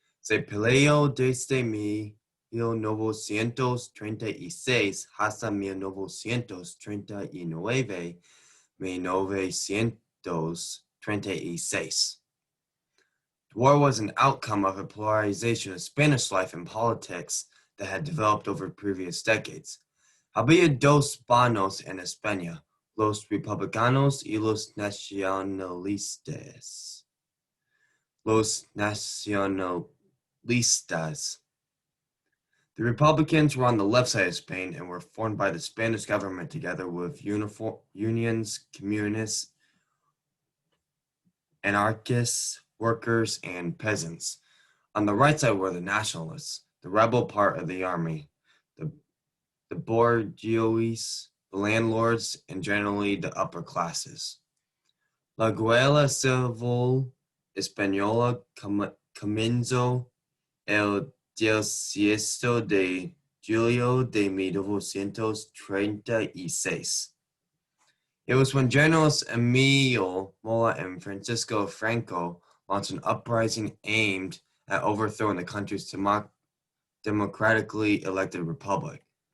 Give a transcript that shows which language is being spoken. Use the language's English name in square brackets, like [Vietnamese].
[Spanish] Se peleó desde 1936 hasta 1936. [English] The war was an outcome of a polarization of Spanish life and politics that had developed over previous decades. [Spanish] Había dos bandos en España, los republicanos y los nacionalistas. Los nacionalistas. [English] The Republicans were on the left side of Spain and were formed by the Spanish government together with unions, communists, anarchists, workers, and peasants. On the right side were the nationalists, the rebel part of the army, the bourgeois, the landlords, and generally the upper classes. [Spanish] La Guerra Civil Española comenzó el 18 de julio de 1936. [English] It was when journalists Emilio Mola and Francisco Franco launched an uprising aimed at overthrowing the country's democratically elected republic.